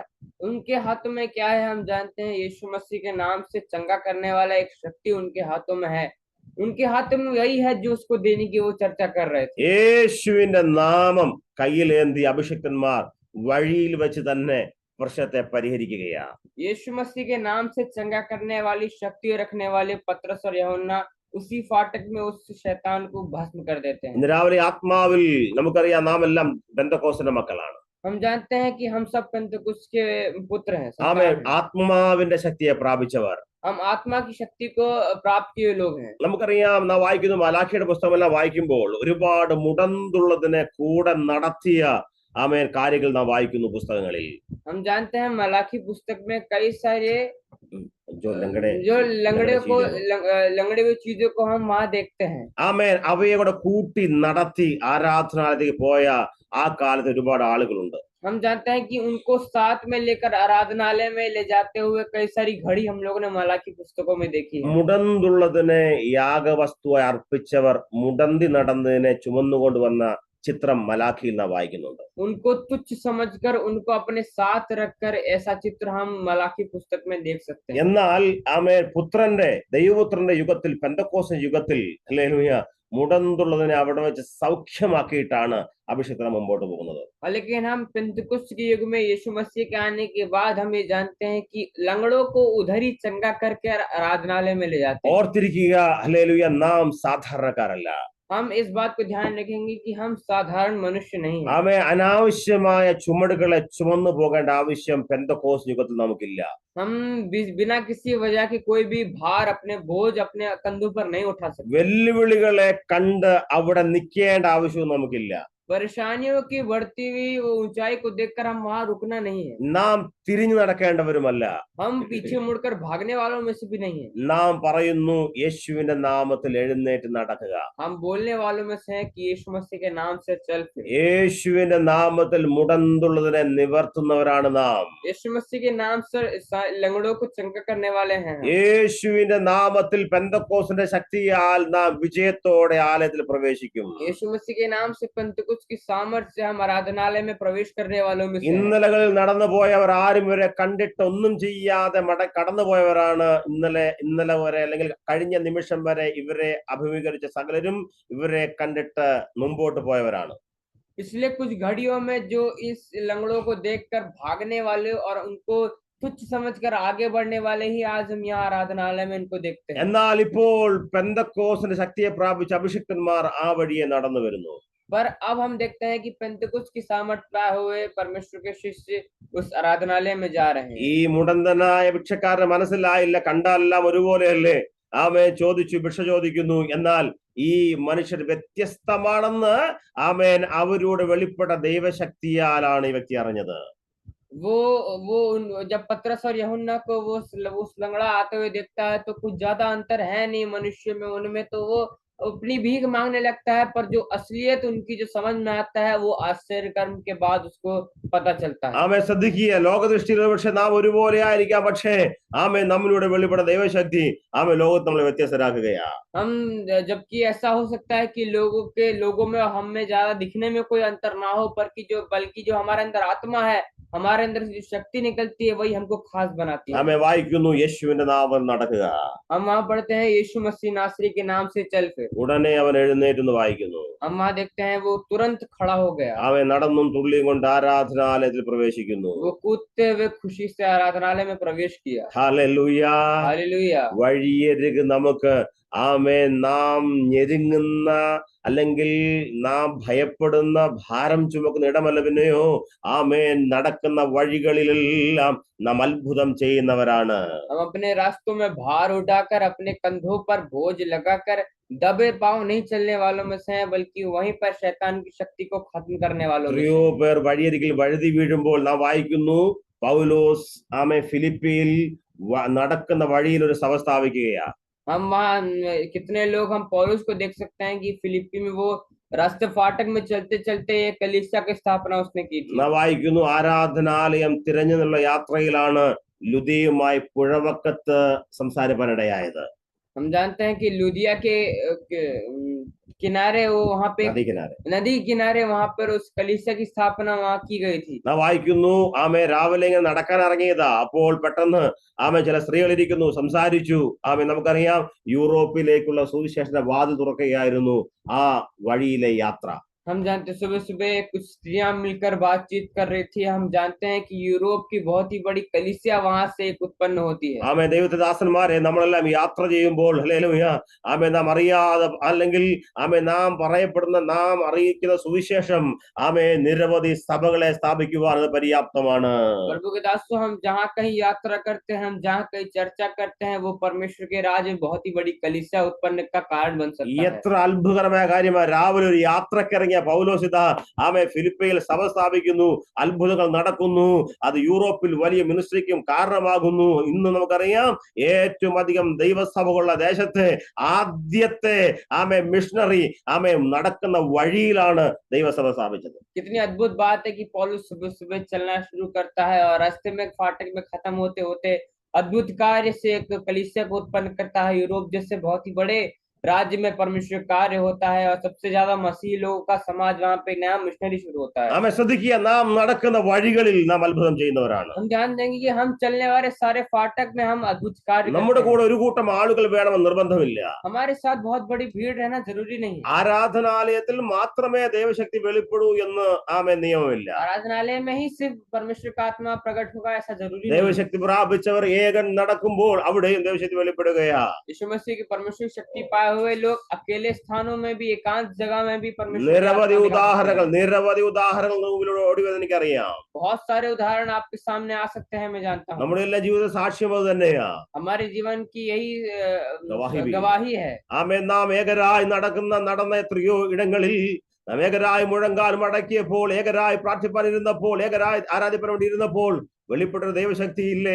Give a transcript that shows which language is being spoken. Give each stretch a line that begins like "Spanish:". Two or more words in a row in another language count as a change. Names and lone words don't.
Hindi: उनके हाथों में क्या है हम जानते हैं, यीशु मसीह के नाम से चंगा करने वाला एक शक्ति उनके हाथों में है. उनके हाथों में वही है जो उसको देने की वो चर्चा कर रहे थे.
Malayalam: യേശുവിന്റെ നാമം കയ്യിലേന്തി അഭിഷിക്തന്മാർ വഴിയിൽ വെച്ച് തന്നെ പ്രശ്നത്തെ പരിഹരിക്കുകയാ.
Hindi: यीशु मसीह के नाम से चंगा करने वाली शक्ति रखने वाले पतरस और यूहन्ना उसी फाटक में उस शैतान को भस्म कर देते हैं.
Malayalam: ഇന്ന് രാവിലെ ആത്മാവിൽ നമുക്കറിയാം നാം എല്ലാം പെന്തക്കോസ്തിന്റെ മക്കളാണ്.
Hindi: हम जानते हैं कि हम सब पेंतकुस्त के पुत्र हैं.
Malayalam: ആത്മാവിന്റെ ശക്തിയെ പ്രാപിച്ചവർ,
Hindi: हम आत्मा की शक्ति को प्राप्त किए लोग हैं.
Malayalam: നമുക്കറിയാം, നാം വായിക്കുന്നു മലാഖിയുടെ പുസ്തകമെല്ലാം വായിക്കുമ്പോൾ ഒരുപാട് മുടന്തുള്ളതിനെ കൂടെ നടത്തിയ കാര്യങ്ങൾ നാം വായിക്കുന്നു പുസ്തകങ്ങളിൽ.
Hindi: हम जानते हैं मलाकी पुस्तक में कई सारे जो लंगड़े जो लंगड़े लंगड़े हुए चीजों को हम वहां देखते हैं।
Malayalam: ആമേൻ അവയെ കൂടെ കൂട്ടി നടത്തി ആരാധനാലയത്തേക്ക് പോയ ആ കാലത്ത് ഒരുപാട് ആളുകളുണ്ട്.
Hindi: हम जानते हैं कि उनको साथ में लेकर आराधनालय में ले जाते हुए कई सारी घड़ी हम लोगों ने मलाकी पुस्तकों में देखी है।
Malayalam: മുടന്തുള്ളതിനെ യാഗവസ്തുവായി അർപ്പിച്ചവർ മുടന്തി നടന്നതിനെ ചുമന്നുകൊണ്ടുവന്ന ചിത്രം മലാഖിയിൽ നാം വായിക്കുന്നുണ്ട്.
Hindi: उनको तुच्छ समझकर उनको अपने साथ रखकर ऐसा चित्र हम मलाकी पुस्तक में देख सकते हैं।
Malayalam: എന്നാൽ ആമേൻ ദൈവപുത്രന്റെ യുഗത്തിൽ പെന്തക്കോസ്ത് യുഗത്തിൽ ഹല്ലേലൂയ മുടന്തുള്ളതിനെ അവിടെ വെച്ച് സൗഖ്യമാക്കിയിട്ടാണ് അഭിഷേകത്തിന് മുമ്പോട്ട് പോകുന്നത്.
Hindi: लेकिन हम पेंतकुस्त के युग में यीशु मसीह के आने के बाद हम ये जानते हैं कि लंगड़ों को उधर ही चंगा करके आराधनालय में ले जाते हैं।
Malayalam: ഓർത്തിരിക്കുക ഹല്ലേലൂയ നാം സാധാരണക്കാരല്ല.
Hindi: हम इस बात को ध्यान रखेंगे कि हम साधारण मनुष्य नहीं हैं।
Malayalam: ആമേ അനാവശ്യമായ ചുമടുകളെ ചുമന്നു പോകേണ്ട ആവശ്യം പെന്തക്കോസ്ത് യുഗത്തിൽ നമുക്കില്ല.
Hindi: हम बिना किसी वजह के कोई भी भार अपने बोझ अपने कंधों पर नहीं उठा सकते।
Malayalam: വെല്ലുവിളികളെ കണ്ട് അവിടെ നിൽക്കേണ്ട ആവശ്യവും നമുക്കില്ല.
Hindi: परेशानियों की बढ़ती हुई वो ऊंचाई को देखकर हम वहां रुकना नहीं है।
Malayalam: നാം തിരിഞ്ഞു നടക്കേണ്ടവരുമല്ല.
Hindi: हम पीछे मुड़कर भागने वालों में से भी नहीं है।
Malayalam: നാം പറയുന്നു യേശുവിന്റെ നാമത്തിൽ എഴുന്നേറ്റ് നടക്കുക.
Hindi: हम बोलने वालों में से हैं कि यीशु मसीह के नाम से चल फिर।
Malayalam: യേശുവിന്റെ നാമത്തിൽ മുടന്തുള്ളതിനെ നിവർത്തുന്നവരാണ് നാം.
Hindi: यीशु मसीह के नाम से लंगड़ों को चंगा करने वाले हैं हम।
Malayalam: യേശുവിന്റെ നാമത്തിൽ പെന്തക്കോസ്തിന്റെ ശക്തിയാൽ നാം വിജയത്തോടെ ആലയത്തിൽ പ്രവേശിക്കും.
Hindi: यीशु मसीह के नाम से पेंतकुस्त की सामर्थ्य से हम आराधनालय में प्रवेश करने वालों में से हैं।
Malayalam: ഇന്നലകളിൽ നടന്നുപോയവർ ആരും ഇവരെ കണ്ടിട്ട് ഒന്നും ചെയ്യാതെ കടന്നുപോയവരാണ്. ഇന്നലെ വരെ അല്ലെങ്കിൽ കഴിഞ്ഞ നിമിഷം വരെ ഇവരെ അഭിമുഖീകരിച്ച സകലരും ഇവരെ കണ്ടിട്ട് മുമ്പോട്ട് പോയവരാണ്.
Hindi: पिछले कुछ घड़ियों में जो इस लंगड़ों को देखकर भागने वाले और उनको तुच्छ समझकर आगे बढ़ने वाले ही आज हम यहाँ आराधनालय में इनको देखते हैं।
Malayalam: എന്നാൽ ഇപ്പോൾ പെന്തക്കോസ്തിന്റെ ശക്തിയെ പ്രാപിച്ച അഭിഷിക്തന്മാർ ആ വഴിയെ നടന്നു വരുന്നു.
Hindi: पर अब हम देखते हैं कि पेंतकुस्त की सामर्थ पाए हुए परमेश्वर के शिष्य उस आराधनालय में जा रहे हैं।
Malayalam: ഈ മുടന്തനായ ഭിക്ഷക്കാരന് മനസ്സിലായില്ല, കണ്ടാലെല്ലാം ഒരുപോലെയല്ലേ. ആമേൻ ചോദിച്ചു, ഭിക്ഷ ചോദിക്കുന്നു. എന്നാൽ ഈ മനുഷ്യർ വ്യത്യസ്തമാണെന്ന് ആമേൻ അവരോട് വെളിപ്പെട്ട ദൈവശക്തിയാലാണ് ഈ വ്യക്തി അറിഞ്ഞത്.
Hindi: वो जब पतरस और यूहन्ना को वो उस लंगड़ा आते हुए देखता है तो कुछ ज्यादा अंतर है नहीं मनुष्य में, उनमें तो वो अपनी भीख मांगने लगता है, पर जो असलियत उनकी जो समझ में आता है वो आश्चर्य कर्म के बाद उसको पता चलता है।
Malayalam: ആമേൻ ശ്രദ്ധിക്കുക, ലോകദൃഷ്ടിയിൽ പക്ഷെ നാം ഒരുപോലെ ആയിരിക്കാം, പക്ഷേ ആമേൻ നമ്മളിലൂടെ വെളിപ്പെട്ട ദൈവശക്തി ആമേൻ ലോകത്ത് നമ്മളെ വ്യത്യസ്തരാക്കുകയാ.
Hindi: हम जबकि ऐसा हो सकता है कि लोगों में हम में ज्यादा दिखने में कोई अंतर ना हो, पर कि बल्कि जो हमारे अंदर आत्मा है, हमारे अंदर से जो शक्ति निकलती है वही हमको खास बनाती है।
Malayalam: ആമേൻ വായിക്കുന്നു, യേശുവിന്റെ നാമത്തിൽ നടക്കുക.
Hindi: हम वहाँ पढ़ते हैं यीशु मसीह नासरी के नाम से चल फिर।
Malayalam: ഉടനെ അവൻ എഴുന്നേറ്റെന്ന് വായിക്കുന്നു.
Hindi: हम वहाँ देखते हैं वो तुरंत खड़ा हो गया।
Malayalam: അവൻ നടന്നും തുള്ളിയും കൊണ്ട് ആരാധനാലയത്തിൽ പ്രവേശിക്കുന്നു.
Hindi: वो कूदते हुए खुशी से आराधनालय में प्रवेश किया।
Malayalam: ഹല്ലേലൂയ.
Hindi: हालेलुया।
Malayalam: വഴിയരികെ നമുക്ക് ആമേൻ നാം ഞെരുങ്ങുന്ന അല്ലെങ്കിൽ നാം ഭയപ്പെടുന്ന ഭാരം ചുമക്കുന്ന ഇടമല്ല, പിന്നെയോ ആമേൻ നടക്കുന്ന വഴികളിലെല്ലാം നാം അത്ഭുതം ചെയ്യുന്നവരാണ്.
Hindi: हम अपने रास्तों में भार उठाकर अपने कंधों पर बोझ लगाकर दबे पांव नहीं चलने वालों में से हैं, बल्कि वहीं पर शैतान की शक्ति को खत्म करने वालों में से
Malayalam: എത്രയോ പേർ വഴിയരികിൽ വഴുതി വീഴുമ്പോൾ നാം വായിക്കുന്നു, പൗലോസ് ആമേൻ ഫിലിപ്പിയിൽ നടക്കുന്ന വഴിയിൽ ഒരു സഭ സ്ഥാപിക്കുകയാ.
Hindi: हम वहाँ कितने लोग हम पौलुस को देख सकते हैं कि फिलिप्पी में वो रास्ते फाटक में चलते चलते कलीसिया की स्थापना उसने की थी।
Malayalam: നാം വായിക്കുന്നു, ആരാധനാലയം തിരഞ്ഞുള്ള യാത്രയിലാണ് ലുദിയുമായി പുഴവക്കത്ത് സംസാരിപ്പാനിടയായത്.
Hindi: हम जानते हैं कि लुदिया के किनारे वो वहाँ पे नदी किनारे वहाँ पर उस कलीसिया की स्थापना वहाँ की गई थी।
Malayalam: നാം വായിക്കുന്നു, ആമേ രാവിലെ ഇങ്ങനെ നടക്കാൻ ഇറങ്ങിയതാ. അപ്പോൾ പെട്ടെന്ന് ആമേ ചില സ്ത്രീകൾ ഇരിക്കുന്നു, സംസാരിച്ചു. ആമേ നമുക്കറിയാം, യൂറോപ്പിലേക്കുള്ള സുവിശേഷന്റെ വാതിൽ തുറക്കുകയായിരുന്നു ആ വഴിയിലെ യാത്ര.
Hindi: हम जानते सुबह सुबह कुछ स्त्रियां मिलकर बातचीत कर रही थी। हम जानते हैं कि यूरोप की बहुत ही बड़ी कलीसिया वहां से उत्पन्न होती है।
Malayalam: ആമേ ദൈവത്തിന്റെ ദാസന്മാരെ, നമ്മളെല്ലാം യാത്ര ചെയ്യുമ്പോൾ ഹല്ലേലൂയ ആമേ നാം അറിയാതെ അല്ലെങ്കിൽ ആമേ നാം പറയപ്പെടുന്ന നാം അറിയിക്കുന്ന സുവിശേഷം ആമേ നിരവധി സഭകളെ സ്ഥാപിക്കുവാൻ അത് പര്യാപ്തമാണ്.
Hindi: प्रभु के दासों, हम जहाँ कहीं यात्रा करते हैं, हम जहाँ कहीं चर्चा करते हैं, वो परमेश्वर के राज में बहुत ही बड़ी कलीसिया उत्पन्न का कारण बन सकता है।
Malayalam: എത്ര അത്ഭുതകരമായ കാര്യമാണ്. രാവിലെ ഒരു യാത്രക്കിറങ്ങിയ പൗലോസ് ഇതാ ഫിലിപ്പയിൽ സഭ സ്ഥാപിക്കുന്നു, അത്ഭുതങ്ങൾ നടക്കുന്നു, അത് യൂറോപ്പിൽ വലിയ മിനിസ്ട്രിക്കും കാരണമാകുന്നു. ഇന്ന് നമുക്കറിയാം ഏറ്റവും അധികം ദൈവസഭകളുള്ള ദേശത്തെ ആദ്യത്തെ മിഷണറി നടക്കുന്ന വഴിയിലാണ് ദൈവസഭ സ്ഥാപിച്ചത്.
Hindi: कितनी अद्भुत बात है कि पौलुस सुबह सुबह चलना शुरू करता है और रास्ते में फाटक में खत्म होते होते अद्भुत कार्य से एक कलीसिया को उत्पन्न करता है। यूरोप जैसे बहुत ही बड़े राज्य में परमेश्वर कार्य होता है और सबसे ज्यादा मसीह लोगों का समाज वहां पे नया मिशनरी शुरू होता है।
Malayalam: ശ്രദ്ധിക്കുക, നാം നടക്കുന്ന വഴികളിൽ നാം അത്ഭുതം ചെയ്യുന്നവരാണ്.
Hindi: हम ध्यान देंगे कि हम चलने वाले सारे फाटक में हम अद्भुत कार्य
Malayalam: നമ്മുടെ കൂടെ ഒരു കൂട്ടം ആളുകൾ വേണമെന്ന് നിർബന്ധമില്ല.
Hindi: हमारे साथ बहुत बड़ी भीड़ रहना जरूरी नहीं है।
Malayalam: ആരാധനാലയത്തിൽ മാത്രമേ ദൈവശക്തി വെളിപ്പെടൂ എന്ന് നിയമമില്ല.
Hindi: आराधनालय में ही सिर्फ परमेश्वर का आत्मा प्रकट होगा ऐसा जरूरी नहीं।
Malayalam: ദൈവശക്തി പ്രാപിച്ചവർ ഏകൻ നടക്കുമ്പോൾ അവിടെയും ദൈവശക്തി വെളിപ്പെടുകയാ.
Hindi: यीशु मसीह की परमेश्वर शक्ति पाए हुए लोग अकेले स्थानों में भी, एकांत जगह में भी परमेश्वर
Malayalam: നിരവധി ഉദാഹരണങ്ങൾ മുമ്പിലൂടെ ഓടി വരുന്നത് എനിക്കറിയാം.
Hindi: बहुत सारे उदाहरण आपके सामने आ सकते हैं, मैं जानता हूँ।
Malayalam: നമ്മുടെ എല്ലാ ജീവിത സാക്ഷ്യം അത് തന്നെയാ.
Hindi: हमारे जीवन की यही गवाही गवाही है।
Malayalam: നാം ഏകരായി നടന്ന എത്രയോ ഇടങ്ങളിൽ നാം ഏകരായി മുഴങ്കാൽ മടക്കിയപ്പോൾ, ഏകരായി പ്രാർത്ഥിപ്പാനിരുന്നപ്പോൾ, ഏകരായി ആരാധിപ്പാൻ വേണ്ടി ഇരുന്നപ്പോൾ വെളിപ്പെട്ട ദൈവശക്തി ഇല്ലേ?